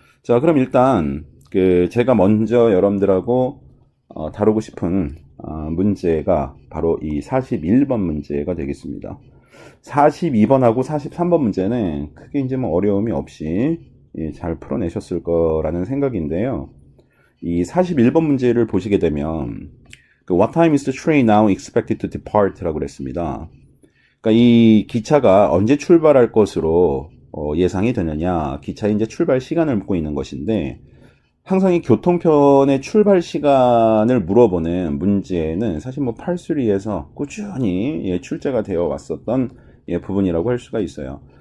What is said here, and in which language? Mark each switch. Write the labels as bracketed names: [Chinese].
[Korean] 자, 그럼 일단 그 제가 먼저 여러분들하고 다루고 싶은 문제가 바로 이 41번 문제가 되겠습니다. 42번하고 43번 문제는 크게 이제 뭐 어려움이 없이 잘 풀어내셨을 거라는 생각인데요. 이 41번 문제를 보시게 되면 그 [English] What time is the train now expected to depart? [Korean] 라고 그랬습니다. 그러니까 이 기차가 언제 출발할 것으로 예상이 되느냐, 기차의 이제 출발 시간을 묻고 있는 것인데, 항상 이 교통편의 출발 시간을 물어보는 문제는 사실 뭐 팔수리에서 꾸준히 출제가 되어 왔었던 부분이라고 할 수가 있어요.